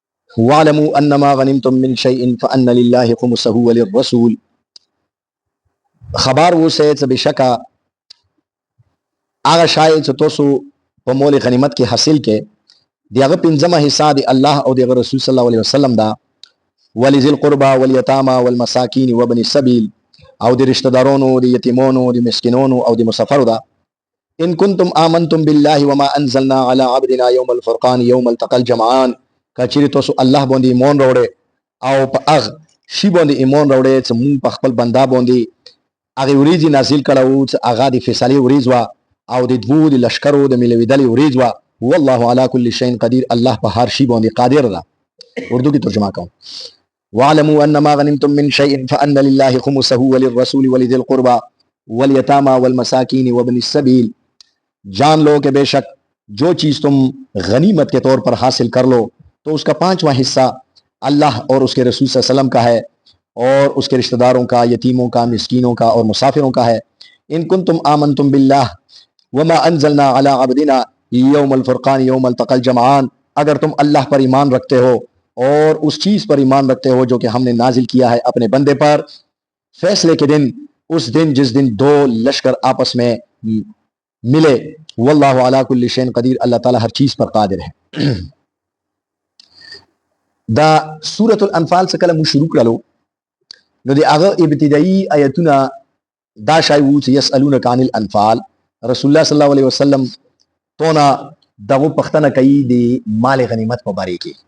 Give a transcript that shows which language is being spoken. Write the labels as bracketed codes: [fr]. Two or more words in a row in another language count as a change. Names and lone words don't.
[ar] واعلموا انما غنمتم من شيء فان لله خمسه وللرسول. [ps] خبر اوسه چې بشکا هغه شای چې تاسو په مول غنیمت کې حاصل کې دغه پنځمه حصہ دی الله او دغه رسول [ar] صلی الله علیه وسلم [ps] دا، [ar] ولذل قربا والیتاما والمساکین وابن السبیل، [ps] او د رشتہ دارونو، د یتیمونو، د مسکینونو او د مسافرو دا. [ar] ان کنتم آمنتم بالله وما انزلنا على عبدنا يوم الفرقان يوم التقى الجمعان. [ps] کچری تاسو الله باندې ایمان راوړې او په هغه شی باندې ایمان راوړې چې مونږ په خپل بندا باندې هغه ورېځ نازل کړو چې هغه د فیصله ورېځ وا او د دوو د لشکرو د ملویدل ورېځ وا. [ar] والله على كل شيء قدير. [ps] الله په هر شی باندې قادر ده. اردو کې ترجمه کوم. [ar] واعلموا انما غنمتم من شيء فان لله خمسه وللرسول ولذي القربى واليتامى والمساكين وابن السبيل. [ur] جان لو کہ بے شک جو چیز تم غنیمت کے طور پر حاصل کر لو تو اس کا 5واں حصہ اللہ اور اس کے رسول [ar] صلی اللہ علیہ وسلم [ur] کا ہے اور اس کے رشتہ داروں کا، یتیموں کا، مسکینوں کا اور مسافروں کا ہے. [ar] ان کنتم آمنتم باللہ وما انزلنا علی عبدنا یوم الفرقان یوم التقى الجمعان. [ur] اگر تم اللہ پر ایمان رکھتے ہو اور اس چیز پر ایمان رکھتے ہو جو کہ ہم نے نازل کیا ہے اپنے بندے پر فیصلے کے دن، اس دن جس دن دو لشکر آپس میں ملے. [ar] واللہ علی کل شیء قدیر. [ur] اللہ تعالی ہر چیز پر قادر ہے. [ps] دا سورۃ الانفال څخه کله مو شروع کړلو نو د هغه ابتدایي آیتونه دا شای وو چې [ar] یسالونک عن الانفال. [ps] رسول الله [ar] صلی الله علیه وسلم [ps] تونا دغه پښتنه کوي د مال غنیمت په باره کې.